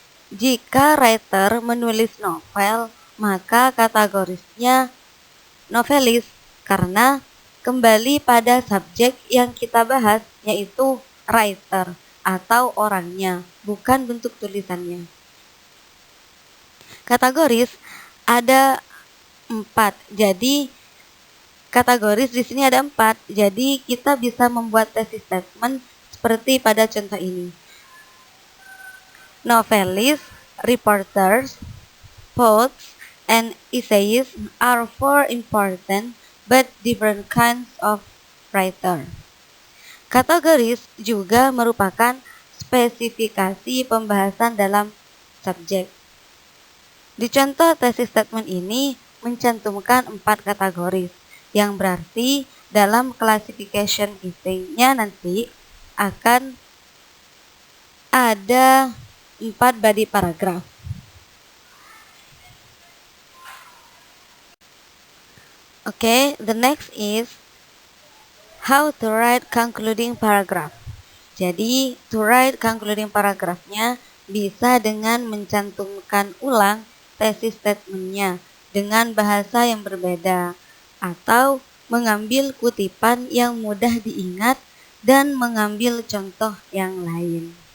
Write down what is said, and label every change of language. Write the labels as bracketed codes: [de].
[id] Jika writer menulis novel, maka kategorisnya novelis karena kembali pada subjek yang kita bahas, yaitu writer atau orangnya, bukan bentuk tulisannya. Kategoris ada 4, jadi kategoris di sini ada 4, jadi kita bisa membuat thesis statement seperti pada contoh ini. [en] Novelists, reporters, poets, and essayists are 4 important but different kinds of writer. [id] Kategoris juga merupakan spesifikasi pembahasan dalam subjek. Di contoh thesis statement ini mencantumkan 4 kategoris, yang berarti dalam classification essay-nya nanti akan ada 4 body paragraph. [en] Okay, the next is how to write concluding paragraph. [id] Jadi, to write concluding paragraphnya bisa dengan mencantumkan ulang thesis statement-nya dengan bahasa yang berbeda atau mengambil kutipan yang mudah diingat dan mengambil contoh yang lain.